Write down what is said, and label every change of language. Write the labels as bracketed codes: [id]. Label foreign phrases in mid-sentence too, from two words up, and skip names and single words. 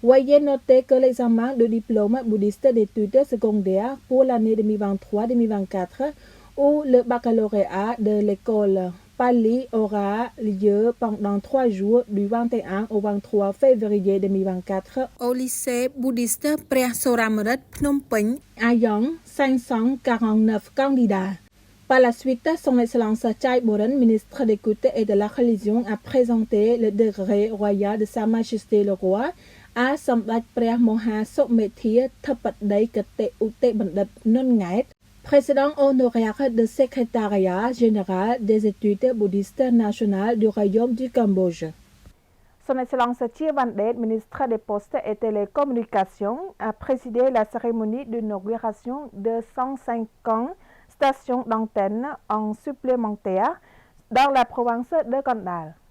[fr] Veuillez noter que l'examen de diplôme bouddhiste d'études secondaires pour l'année 2023-2024 ou le baccalauréat de l'école Pali aura lieu pendant 3 jours du 21 au 23 février 2024 au lycée bouddhiste ព្រះសូរមរិទ្ធ Phnom Penh, ayant 549 candidats. Par la suite, son Excellence Chai Boren, ministre des Cultes et de la Religion, a présenté le décret royal de Sa Majesté le Roi à Samdat ព្រះមហាសុមេធាធិបតីគតិឧត្តបណ្ឌិត នុន ង៉ែត président honoraire du secrétariat général des études bouddhistes nationales du Royaume du Cambodge. Son Excellence Chai Vandet, ministre des Postes et Télécommunications, a présidé la cérémonie d'inauguration de 150 stations d'antenne en supplémentaire dans la province de Kandal.